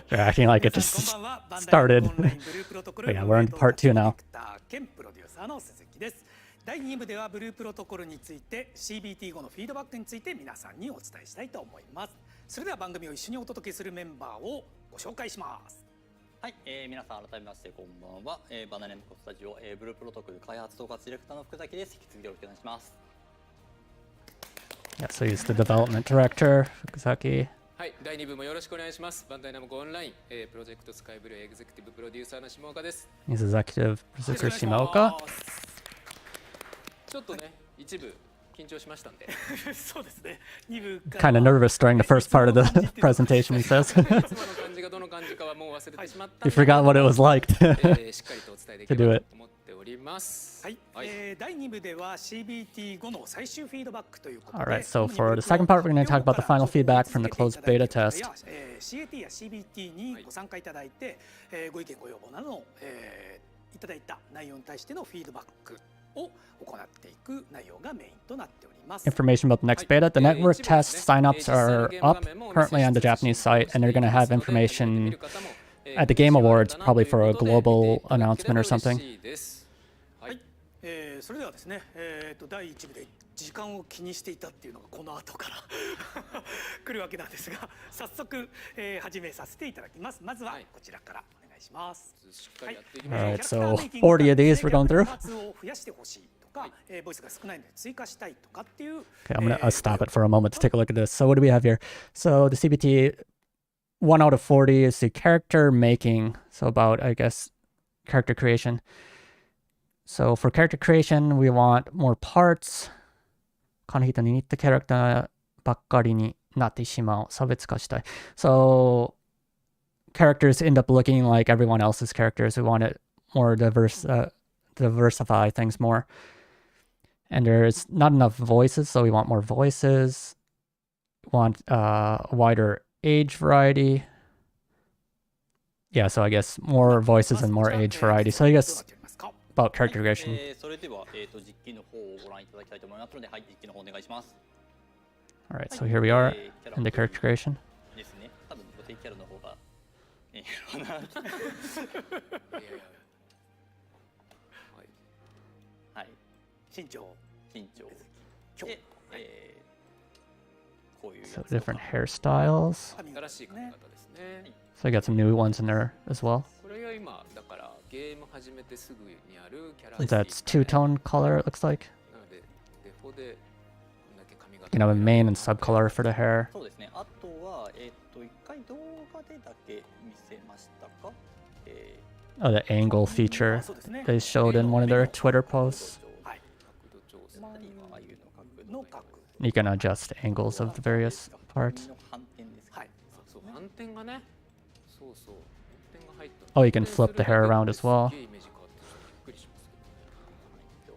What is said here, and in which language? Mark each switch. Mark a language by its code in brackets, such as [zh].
[en] They're acting like it just started. But yeah, we're on part 2 now. [ja] 兼プロデューサーの鈴木です。第2部ではブループロトコルについて CBT 後のフィードバックについて皆さんにお伝えしたいと思います。それでは番組を一緒にお届けするメンバーをご紹介します。はい、皆さん改めましてこんばんは、バナナネムコスタジオ、ブループロトコル開発統括ディレクターの福崎です。引き続きよろしくお願いします。 [en] Yeah, so he's the development director, Fukusaki. [ja] はい、第2部もよろしくお願いします。バンダイナムコオンライン、プロジェクトスカイブルーエグゼクティブプロデューサーの下岡です。 [en] He's executive producer Shimaoka. [ja] ちょっとね、一部緊張しましたんで。そうですね。2部 [en] Kind of nervous during the first part of the presentation, he says. [ja] いつもの感じがどの感じかはもう忘れてしまった。 [en] He forgot what it was like [ja] しっかりとお伝えできればと思っております。はい、第2部では CBT 後の最終フィードバックということで。 [en] Alright, so for the second part, we're going to talk about the final feedback from the closed beta test. [ja] CAT や CBT にご参加いただいて、ご意見ご要望などの、いただいた内容に対してのフィードバックを行っていく内容がメインとなっております。 [en] Information about the next beta. The network test signups are up currently on the Japanese site, and they're going to have information at the Game Awards, probably for a global announcement or something. [ja] はい、それではですね、第1部で時間を気にしていたっていうのがこの後から来るわけなんですが、早速、始めさせていただきます。まずはこちらからお願いします。しっかりやっていきましょう。 [en] Alright, so 40 of these we're going through. [ja] パーツを増やしてほしいとか、ボイスが少ないので追加したいとかっていう。 [en] Okay, I'm gonna stop it for a moment to take a look at this. So what do we have here? So the CBT 1 out of 40 is the character making. So about, I guess, character creation. So for character creation, we want more parts. [ja] この人に似たキャラクターばっかりになってしまう。差別化したい。 [en] So characters end up looking like everyone else's characters. We want it more diversify things more. And there's not enough voices, so we want more voices. We want a wider age variety. Yeah, so I guess more voices and more age variety. So I guess about character creation. [ja] それでは、実機の方をご覧いただきたいと思いますので、はい、実機の方お願いします。 [en] All right, so here we are in the character creation. [ja] ですね。多分女性キャラの方がいいかな。いやいやはい。身長。緊張。で、こういうや [en] So [ja] つと [en] different [ja] か。 [en] hairstyles. [ja] 新しい髪型ですね。 [en] So I got some new ones in there as well. [ja] これが今だからゲーム始めてすぐにあるキャラ [en] That's two-tone color, it looks like. [ja] なのでデフォでこんだけ髪型 [en] You know, a main and subcolor for the hair. [ja] そうですね。あとは一回動画でだけ見せましたか。 [en] Oh, the angle feature they showed in one of their Twitter posts. [ja] はい。角度調整。ああいうの角度。 [en] You can adjust angles of the various parts. [ja] の反転です。はい。そう反転がね。そうそう。反転が入った。 [en] Oh, you can flip the hair around as well. [ja] すげえイメージ変わってびっくりしますけど。